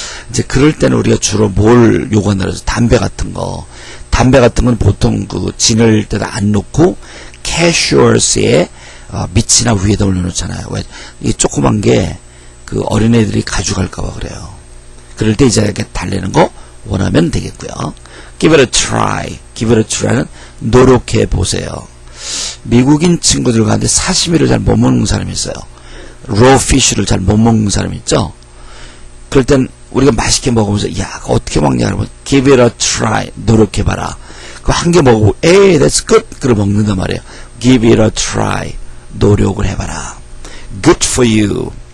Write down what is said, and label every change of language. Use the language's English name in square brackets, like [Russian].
[Korean] 이제 그럴 때는 우리가 주로 뭘 요구한다 그래서 담배 같은 거. 담배 같은 건 보통 그 진열대다 안 놓고 캐셔스에 밑이나 위에다 올려놓잖아요. 왜? 이 조그만 게 그 어린애들이 가져갈까봐 그래요. 그럴 때 이제 이렇게 달래는 거 원하면 되겠고요. [English] Give it a try. Give it a try [Korean] 는 노력해 보세요. 미국인 친구들 가운데 사시미를 잘 못 먹는 사람이 있어요. raw fish를 잘 못 먹는 사람이 있죠. 그럴 땐 우리가 맛있게 먹으면서 야 어떻게 먹냐 그러면 [English] give it a try. [Korean] 노력해봐라. 그 한 개 먹고 에이 [English] that's good. [Korean] 그걸 먹는단 말이에요. [English] give it a try. [Korean] 노력을 해봐라. [English] good for you.